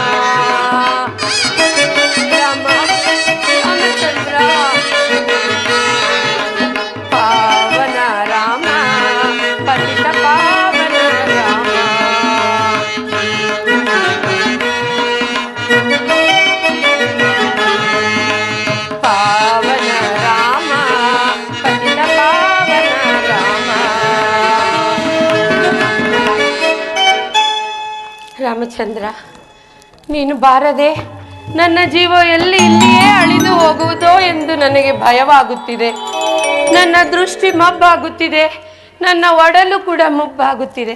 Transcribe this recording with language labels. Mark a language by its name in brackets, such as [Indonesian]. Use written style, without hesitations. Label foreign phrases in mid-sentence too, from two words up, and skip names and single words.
[Kannada] ರಾಮ ರಾಮಚಂದ್ರ ಪಾವನ ರಾಮ ಪತಿತ ಪಾವನ ರಾಮ ಪಾವನ ರಾಮ ಪತಿತ ಪಾವನ ರಾಮ ರಾಮಚಂದ್ರ ನೀನು ಬಾರದೆ ನನ್ನ ಜೀವ ಇಲ್ಲಿಯೇ ಅಳಿದು ಹೋಗುವುದೋ ಎಂದು ನನಗೆ ಭಯವಾಗುತ್ತಿದೆ. ನನ್ನ ದೃಷ್ಟಿ ಮಬ್ಬಾಗುತ್ತಿದೆ, ನನ್ನ ಒಡಲು ಕೂಡ ಮುಬ್ಬಾಗುತ್ತಿದೆ.